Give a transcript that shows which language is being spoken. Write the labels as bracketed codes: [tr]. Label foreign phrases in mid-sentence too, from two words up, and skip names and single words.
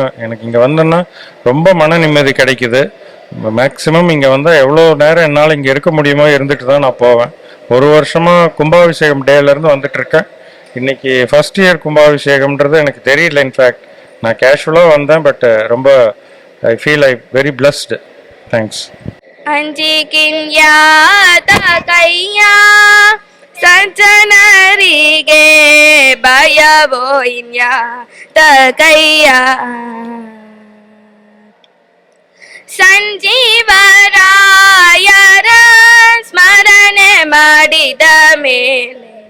[ta] எனக்கு இங்கே வந்தேன்னா ரொம்ப மன நிம்மதி கிடைக்குது. மேக்ஸிமம் இங்கே வந்தால் எவ்வளோ நேரம் என்னால் இங்கே இருக்க முடியுமோ இருந்துட்டு தான் நான் போவேன். ஒரு வருஷமாக கும்பாபிஷேகம் டேலேருந்து வந்துட்டுருக்கேன். இன்னைக்கு [en] first year [ta] கும்பாபிஷேகம்ன்றது எனக்கு தெரியல. இன்ஃபேக்ட் நான் கேஷுவலாக வந்தேன். பட் ரொம்ப [en] I feel very blessed. [ta] தேங்க்ஸ். [kn] ಅಂಜಿಕಿನ್ಯಾತಕಯ್ಯ ಸಜ್ಜನರಿಗೆ ಭಯವೋಯಿನ್ಯಾತಕಯ್ಯ ಸಂಜೀವರಾಯರ ಸ್ಮರಣೆ ಮಾಡಿದ ಮೇಲೆ